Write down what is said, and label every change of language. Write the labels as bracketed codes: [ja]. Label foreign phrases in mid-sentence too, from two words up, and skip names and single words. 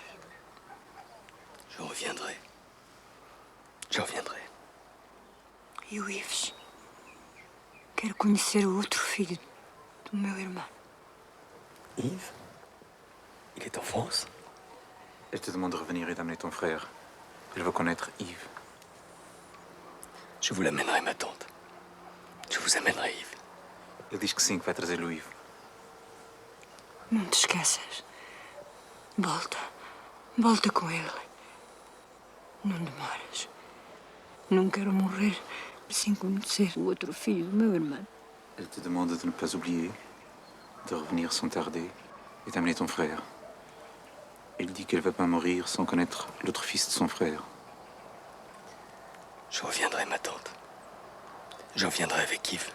[fr] Je reviendrai. Je reviendrai. [pt] E o Ives? Quero conhecer o outro filho do meu irmão. [fr] Yves? Il est en France? Elle te demande de revenir et d'amener ton frère. Elle veut connaître Yves. Je vous l'amènerai, ma tante. Je vous amènerai, Yves. [pt] Ele diz que sim, que vai trazer o Yves. Não te esqueças. Volta. Volta com ele. Não demoras. Não quero morrer sem conhecer o outro filho do meu irmão. [fr] Elle te demande de ne pas oublier, de revenir sans tarder et d'amener ton frère. Elle dit qu'elle ne va pas mourir sans connaître l'autre fils de son frère. Je reviendrai, ma tante. Je reviendrai avec Yves.